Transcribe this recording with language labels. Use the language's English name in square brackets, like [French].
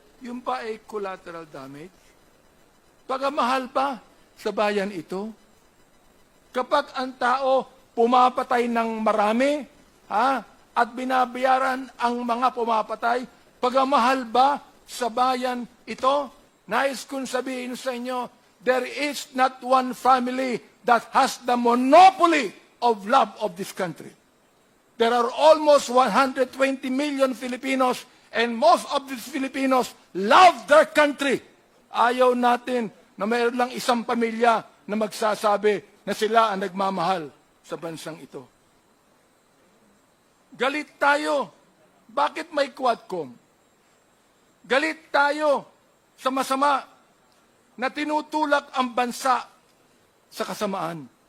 [Filipino] Yung pa ay collateral damage. Pagamahal pa sa bayan ito. Kapag ang tao pumapatay ng marami, at binabayaran ang mga pumapatay, pagamahal ba sa bayan ito? Nais kong sabihin sa inyo, [English] there is not one family that has the monopoly of love of this country. There are almost 120 million Filipinos, and most of these Filipinos love their country. [Filipino] Ayaw natin na mayroon lang isang pamilya na magsasabi na sila ang nagmamahal sa bansang ito. Galit tayo. Bakit may Quadcom? Galit tayo sa masama na tinutulak ang bansa sa kasamaan.